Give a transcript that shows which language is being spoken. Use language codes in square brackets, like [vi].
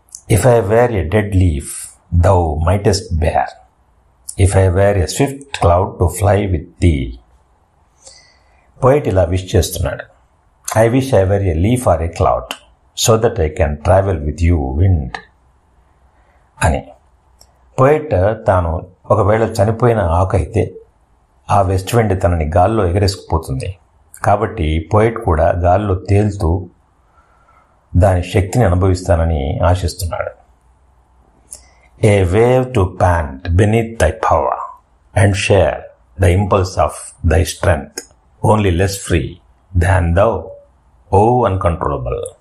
[en] If I were a dead leaf thou mightest bear, if I were a swift cloud to fly with thee. [te] Poet ఇలా wish చేస్తున్నాడు. [en] I wish I were a leaf or a cloud so that I can travel with you, wind అని. [te] Poet తాను ఒకవేళ చనిపోయిన ఆకు అయితే ఆ west wind తనని గాల్లో ఎగరేసుకుపోతుంది. కాబట్టి పోయిట్ కూడా గాల్లో తేలుతూ దాని శక్తిని అనుభవిస్తానని ఆశిస్తున్నాడు. [en] A wave to pant beneath thy power and share the impulse of thy strength, only less free than thou, O uncontrollable.